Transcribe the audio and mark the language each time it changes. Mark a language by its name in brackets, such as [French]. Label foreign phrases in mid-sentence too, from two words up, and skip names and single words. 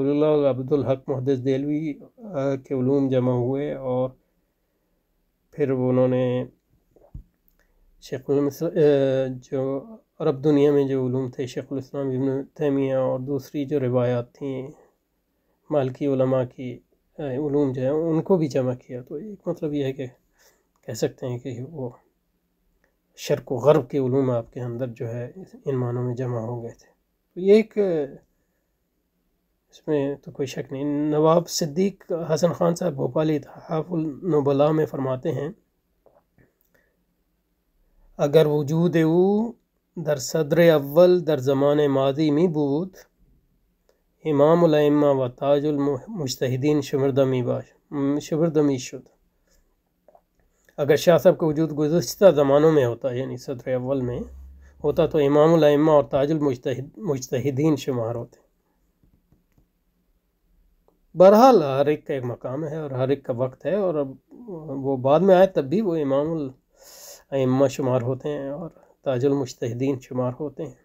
[Urdu] ولی اللہ عبدالحق محدث دہلوی کے علوم جمع ہوئے، اور پھر انہوں نے شیخ جو عرب دنیا میں جو علوم تھے، شیخ الاسلام ابن تیمیہ اور دوسری جو روایات تھیں مالکی علماء کی علوم جو ہیں ان کو بھی جمع کیا، تو ایک مطلب یہ ہے کہ کہہ سکتے ہیں کہ وہ شرق و غرب کے علوم آپ کے اندر جو ہے ان معنوں میں جمع ہو گئے تھے، تو یہ ایک اس میں تو کوئی شک نہیں۔ [Persian] نواب صدیق حسن خان صاحب بھوپالی تحف النبلاء [Urdu] میں فرماتے ہیں [Persian] اگر وجود او در صدر اول در زمان ماضی می بود، امام الائمہ و تاج المجتہدین شمرده می شد. [Urdu] اگر شاہ صاحب کا وجود گزشتہ زمانوں میں ہوتا، یعنی صدر اول میں ہوتا، تو امام الائمہ اور تاج المجتہدین شمار ہوتے. بہرحال ہر ایک کا ایک مقام ہے اور ہر ایک کا وقت ہے، اور اب وہ بعد میں آئے تب بھی وہ امام الائمہ شمار ہوتے ہیں اور تاج المجتہدین شمار ہوتے ہیں.